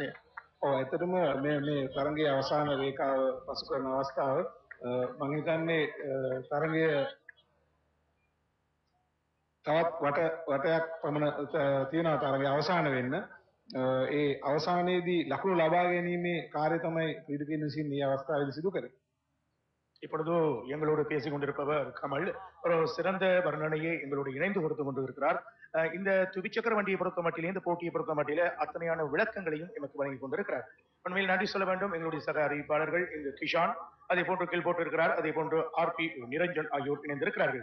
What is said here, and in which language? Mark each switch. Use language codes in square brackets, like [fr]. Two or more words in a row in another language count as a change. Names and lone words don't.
[si] ඔව් ඇත්තටම මේ තරඟයේ අවසාන රේඛාව පසු කරන අවස්ථාව මම හිතන්නේ තරඟය තවත් වටයක් පමණ තියෙනවා තරගය අවසන් වෙන්න. ඒ අවසානයේදී ලකුණු ලබා ගැනීමේ කාර්යය තමයි ක්‍රීඩකයන් විසින් මේ අවස්ථාවේදී සිදු කරන්නේ. [ta] இப்பொழுது எங்களோடு பேசிக் கொண்டிருப்பவர் கமல் ஒரு சிறந்த வர்ணனையை எங்களோடு இணைந்து கொடுத்து கொண்டிருக்கிறார். இந்த துவிச்சக்கர வண்டியை பொறுத்த மட்டிலே இந்த போட்டியை பொறுத்த மட்டிலே அத்தனையான விளக்கங்களையும் எமக்கு வழங்கி கொண்டிருக்கிறார். உண்மையில் நன்றி சொல்ல வேண்டும் எங்களுடைய சக அறிவிப்பாளர்கள் இங்கு கிஷான், அதே போன்று கீழ் போட்டிருக்கிறார், அதே போன்று RP நிரஞ்சன் ஆகியோர் இணைந்திருக்கிறார்கள்.